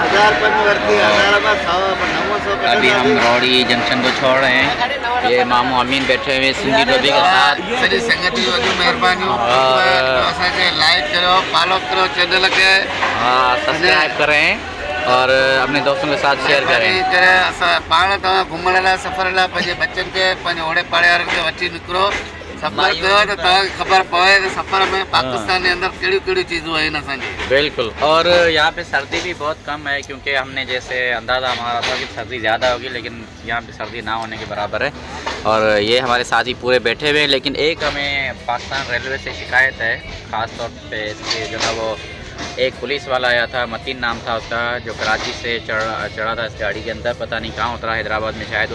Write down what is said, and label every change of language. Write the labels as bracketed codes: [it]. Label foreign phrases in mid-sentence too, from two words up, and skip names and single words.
[ur] ابھی ہم روڈی جنکشن کو چھوڑ رہے ہیں، یہ ماموں امین بیٹھے ہوئے سندھی ٹوپی کے ساتھ. لائک کرو، فالو کرو چینل کے, ہاں سبسکرائب کریں اور اپنے دوستوں کے ساتھ شیئر کریں. [sd] पाण तव्हां घुमण लाइ सफ़र लाइ पंहिंजे बच्चनि खे पंहिंजे ओड़े पाड़े वारनि खे वठी निकिरो, सफ़र कयो त तव्हांखे ख़बर पवे कि सफ़र में पाकिस्तान [ur] کے اندر [sd] कहिड़ियूं कहिड़ियूं चीज़ूं आहिनि असांजी। [ur] بالکل، اور یہاں پے سردی بھی بہت کم ہے، کیونکہ ہم نے جیسے اندازہ ہمارا تھا کہ سردی زیادہ ہوگی، لیکن یہاں پے سردی نہ ہونے کے برابر ہے. اور یہ ہمارے ساتھی پورے بیٹھے ہوئے ہیں، لیکن ایک ہمیں پاکستان ریلوے سے شکایت ہے، خاص طور پے اس کے جو ہے وہ ایک پولیس والا آیا تھا، متین نام تھا اس کا، جو کراچی سے چڑھا تھا اس گاڑی کے اندر، پتہ نہیں کہاں اترا، حیدرآباد میں شاید.